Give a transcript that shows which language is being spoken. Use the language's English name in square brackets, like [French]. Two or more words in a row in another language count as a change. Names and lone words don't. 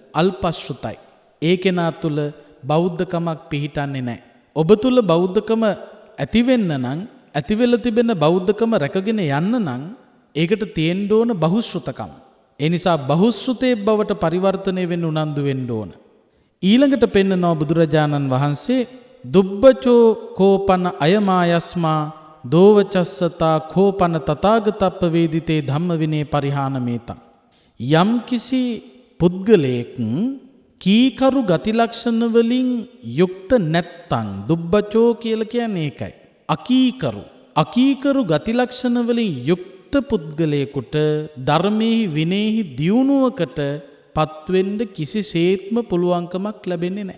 [Sinhala] අල්පශ්‍රුතයි. ඒ කෙනා තුල බෞද්ධකමක් පිහිටන්නේ නැහැ. ඔබ තුල බෞද්ධකම ඇති වෙන්න නම්, ඇති වෙලා තිබෙන බෞද්ධකම රැකගෙන යන්න නම් ඒකට තියෙන්න ඕන බහුශ්‍රුතකම. ඒ නිසා බහුශ්‍රුතේ බවට පරිවර්තනය වෙන්න උනන්දු වෙන්න ඕන. ඊළඟට පෙන්නනවා බුදුරජාණන් වහන්සේ [Pali] දුබ්බචෝ කෝපන අයමා යස්මා දෝවචස්සතා කෝපන තථාගතප්ප වේදිතේ ධම්ම විනේ පරිහාන මේතං. [Sinhala] යම් කිසි පුද්ගලයෙක් කීකරු ගති ලක්ෂණ වලින් යුක්ත නැත්තම්, දුබ්බචෝ කියලා කියන්නේ ඒකයි. අකීකරු ගති ලක්ෂණ වලින් යුක්ත පුද්ගලයෙකුට ධර්මයේ විනයෙහි දියුණුවකට පත්වෙන්න කිසිසේත්ම පුළුවන්කමක් ලැබෙන්නේ නැහැ.